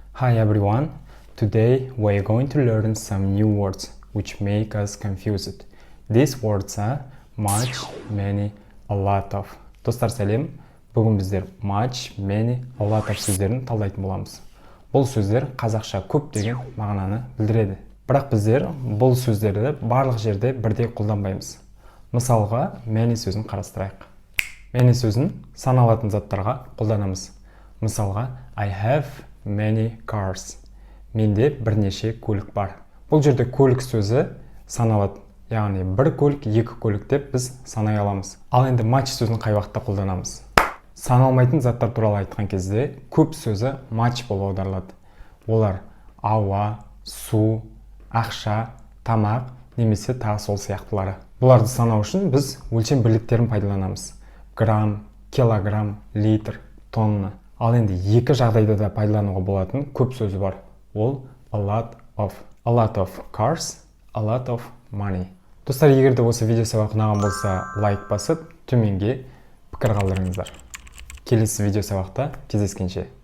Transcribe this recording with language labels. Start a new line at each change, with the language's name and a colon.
English: Hi everyone, today we're going to learn some new words which make us confused. These words are much, many, a lot of.
Kazakh: Достар сәлем, бүгін біздер much, many, a lot of сөздерін талдайтын боламыз. Бұл сөздер қазақша көп деген мағынаны білдіреді. Бірақ біздер бұл сөздерді барлық жерде бірдей қолданбаймыз. Мысалға, many сөзін қарастырайық. Many сөзін саналатын заттарға қолданамыз. Мысалға,
English: I have many cars.
Kazakh: Менде бірнеше көлік бар. Бұл жерде көлік сөзі саналады. Яғни бір көлік, екі көлік деп біз санай аламыз. Ал енді much сөзін қай уақытта қолданамыз? Саналмайтын заттар туралы айтқан кезде көп сөзі much болып аударылады. Олар ауа, су, ақша, тамақ немесе тағы сол сияқтылары. Бұларды санау үшін біз өлшем бірліктерін пайдаланамыз. Грамм, килограмм, литр, тонна. Ал енді екі жағдайда да пайдалануға болатын көп сөзі бар. Ол a lot of.
English: A lot of cars, a lot of money.
Kazakh: Достар, егер де осы видео сабақ ұнаған болса, лайк басып, төменге пікір қалдырыңыздар. Келесі видео сабақта кездескенше.